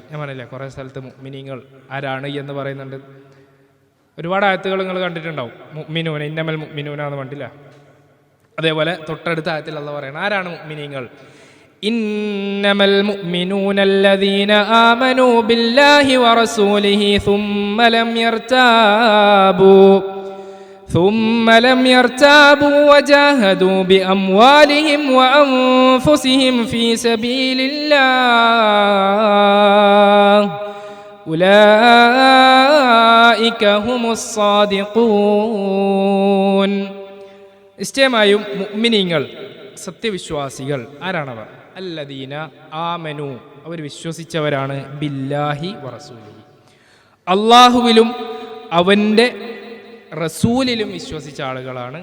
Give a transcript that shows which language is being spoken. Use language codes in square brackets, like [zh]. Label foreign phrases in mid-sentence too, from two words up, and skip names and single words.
[ml] ഞാൻ പറഞ്ഞില്ലേ കുറേ സ്ഥലത്ത് മുഅ്മിനീങ്ങൾ ആരാണ് എന്ന് പറയുന്നുണ്ട്. ഒരുപാട് ആയത്തുകൾ നിങ്ങൾ കണ്ടിട്ടുണ്ടാവും. മുഅ്മിനൂന, [ar] إنما المؤمنون [ml] എന്ന് കണ്ടില്ല. അതേപോലെ തൊട്ടടുത്ത ആയത്തിൽ അല്ലാഹു പറയണം ആരാണ് മുഅ്മിനീങ്ങൾ. [ar] إنما المؤمنون الذين آمنوا بالله ورسوله ثم لم يرتابوا وجاهدوا بأموالهم وأنفسهم في سبيل الله أولئك هم الصادقون. [ml] നിശ്ചയമായും മുഅ്മിനീങ്ങൾ സത്യവിശ്വാസികൾ ആരാണവർ? [ar] الذين آمنوا, [ml] അവർ വിശ്വസിച്ചവരാണ്, [ar] بالله ورسوله, [ml] അള്ളാഹുവിലും അവൻ്റെ റസൂലിലും വിശ്വസിച്ച ആളുകളാണ്.